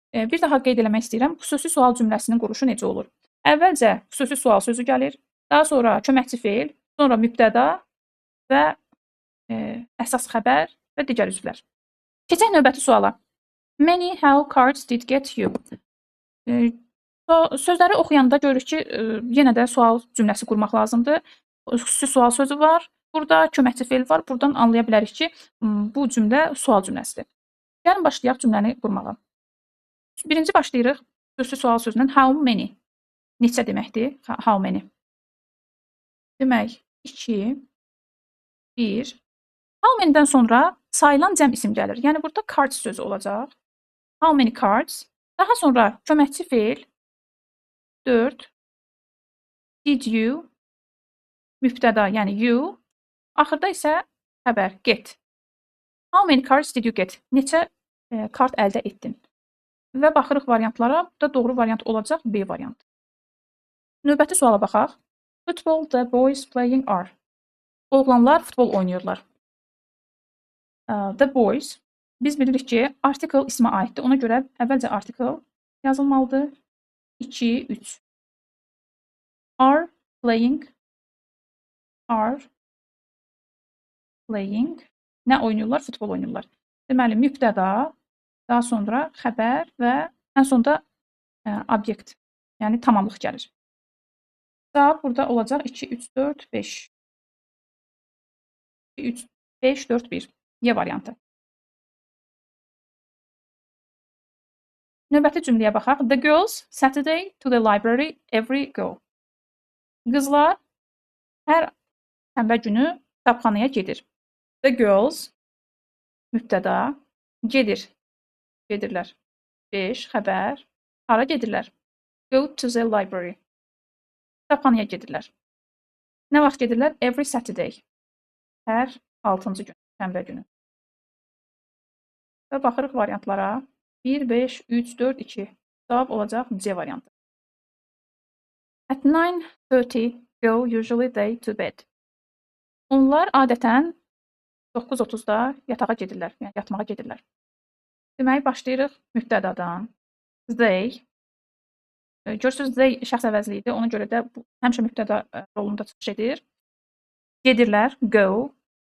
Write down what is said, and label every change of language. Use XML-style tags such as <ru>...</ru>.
<az>Bir daha qeyd eləmək istəyirəm. Xüsusi sual cümləsinin quruluşu necə olur? Əvvəlcə xüsusi sual sözü gəlir, daha sonra köməkçi feil, sonra mübtəda və əsas xəbər və digər üzvlər. Keçək növbəti suala.</az> <en>Many how cards did get you?</en> <az>Sözləri oxuyanda görürük ki, yenə də sual cümləsi qurmaq lazımdır. Xüsusi sual sözü var. Burada köməkçi feil var. Buradan anlaya bilərik ki, bu cümlə sual cümləsidir. Gəlin başlayaq cümləni qurmağa. Birinci başlayırıq xüsusi sual sözündən.</az> <en>How many?</en> <az>Neçə deməkdir? How many? Demək, 2, 1. How many-dən sonra sayılan cəm isim gəlir. Yəni, burada cards sözü olacaq.</az> <en>How many cards?</en> <az>Daha sonra köməkçi feil. 4.</az> <en>Did you?</en> <az>Mübtəda, yəni you. Axırda isə xəbər, get.</az> <en>How many cards did you get?</en> <az>Neçə kart əldə etdin? Və baxırıq variantlara. Burada doğru variant olacaq B variantı. Növbəti suala baxaq.</az> <en>Football the boys playing are.</en> <az>Oğlanlar futbol oynayırlar.</az> <en>The boys.</en> <az>Biz bilirik ki, article ismə aiddir. Ona görə əvvəlcə article yazılmalıdır. 2, 3.</az> <en>Are playing. Are playing.</en> <az>Nə oynayırlar? Futbol oynayırlar. Deməli, mübtəda, daha sonra xəbər və ən sonda obyekt, yəni tamamlıq gəlir. Cavab burada olacaq 2, 3, 4, 5. 3, 5, 4, 1. Y variantı. Növbəti cümləyə baxaq.</az> <en>The girls Saturday to the library every go.</en> <az>Qızlar hər şənbə günü kitabxanaya gedir.</az> <en>The girls</en> <az>mübtəda gedirlər. 5 xəbər. Hara gedirlər?</az> <en>Go to the library.</en> <az>Kitabxanaya gedirlər. Nə vaxt gedirlər?</az> <en>Every Saturday.</en> <az>Hər 6-cı gün, şənbə günü. Və baxırıq variantlara. 1, 5, 3, 4, 2. Cavab olacaq C variantı.</az> <en>At 9:30 go usually they to bed.</en> <az>Onlar adətən 9:30-da yatağa gedirlər, yəni yatmağa gedirlər. Deməli, başlayırıq mübtədadan.</az> <en>They.</en> <az>Görürsünüz, they şəxs əvəzliyidir. Ona görə də bu, həmişə mübtəda rolunda çıxış edir. Gedirlər,</az> <en>go.</en>